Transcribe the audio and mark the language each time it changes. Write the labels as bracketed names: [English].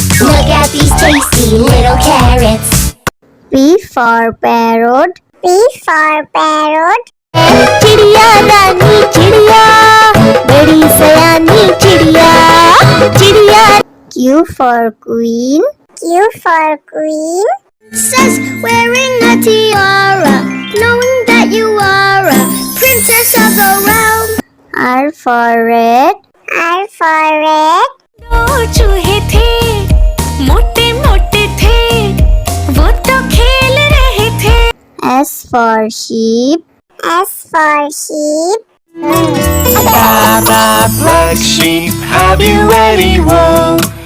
[English] Look at these tasty little carrots. P for parrot. P for parrot. [Hindi] चिड़िया रानी चिड़िया, बड़ी सयानी चिड़िया, चिड़िया। [English] Q for queen. Q for queen. Princess wearing a tiara, knowing that you are a princess of the realm. R for red. R for red. [Hindi] दो चूहे थे, मोटे मोटे थे, वो तो खेल रहे थे। [English] S for sheep. S for sheep. Baba, black sheep, have you any wool?